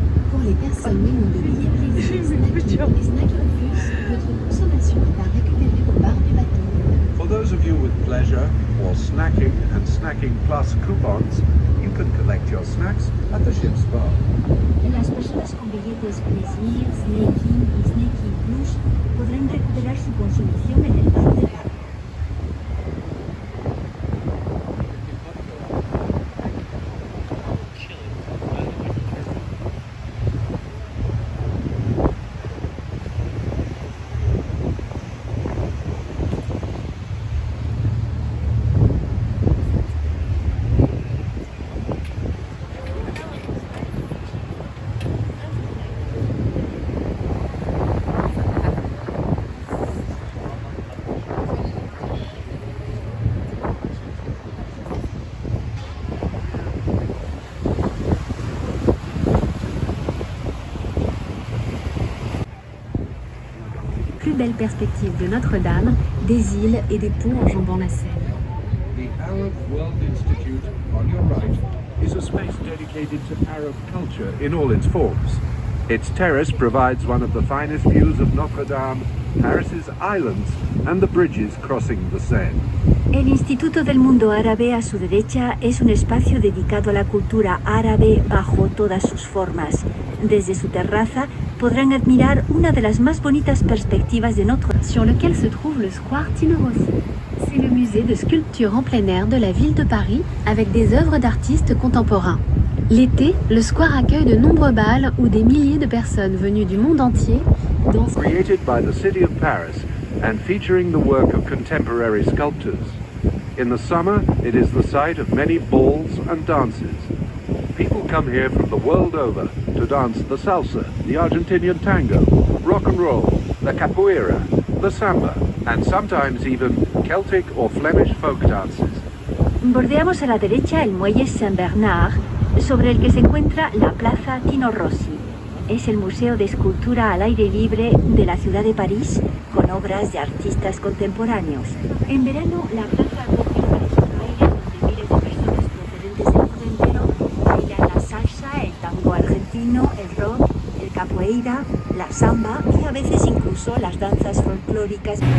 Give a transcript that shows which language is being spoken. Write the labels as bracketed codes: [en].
[fr] Pour les personnes menant des billets plaisir, les snacks refuges, votre consommation est à récupérer au bar du bateau. [en] For those of you with pleasure or snacking and snacking plus coupons, you can collect your snacks at the ship's bar. [es] Las personas con billetes Plaisir, Snacking y Snacking Plus podrán recuperar su consumición en el bar de barco. [fr] Plus belle perspective de Notre-Dame, des îles et des ponts enjambant la Seine. [en] The Arab World Institute On your right is a space dedicated to Arab culture in all its forms. Its terrace provides one of the finest views of Notre Dame, Paris's islands, and the bridges crossing the Seine. [es] El Instituto del Mundo Árabe a su derecha es un espacio dedicado a la cultura árabe bajo todas sus formas. Desde su terraza podrán admirar una de las más bonitas perspectivas de Notre Dame, [fr] sur lequel se trouve le square Tino Rossi. C'est le musée de sculpture en plein air de la ville de Paris avec des œuvres d'artistes contemporains. L'été, le square accueille de nombreux bals où des milliers de personnes venues du monde entier dansent. [en] Created by the city of Paris and featuring the work of contemporary sculptors. In the summer, it is the site of many balls and dances. People come here from the world over to dance the salsa, the Argentinian tango, rock and roll, the capoeira, the samba, and sometimes even Celtic or Flemish folk dances. [es] Bordeamos a la derecha el muelle Saint-Bernard, sobre el que se encuentra la Plaza Tino Rossi. Es el museo de escultura al aire libre de la ciudad de París, con obras de artistas contemporáneos. En verano, la plaza acoge un baile donde miles de personas procedentes del mundo entero bailan la salsa, el tango argentino, el rock, el capoeira, la samba y a veces incluso las danzas folclóricas.